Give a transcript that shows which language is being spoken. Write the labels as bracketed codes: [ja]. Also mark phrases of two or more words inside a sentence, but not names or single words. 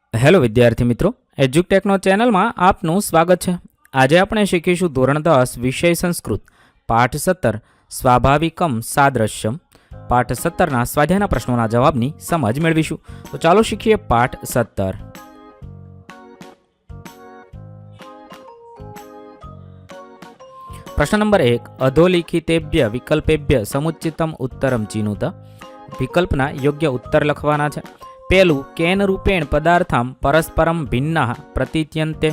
[gu] હેલો વિદ્યાર્થી મિત્રો, એજ્યુટેકનો ચેનલમાં આપનું સ્વાગત છે। આજે આપણે શીખીશું ધોરણ 10 વિષય સંસ્કૃત પાઠ 17 સ્વાભાવિકમ સાદ્રશ્યમ। પાઠ 17ના સ્વાધ્યાયના પ્રશ્નોના જવાબની સમજ મેળવીશું। તો ચાલો શીખીએ પાઠ 17। [sa] प्रश्न नंबर 1 अधोलिखितेभ्य विकल्पेभ्य समुचितम उत्तरम चिनुत। [gu] વિકલ્પના યોગ્ય ઉત્તર લખવાના છે। [sa] पहलू केन रूपेण पदार्थां परस्परम भिन्ना प्रतीत्यन्ते।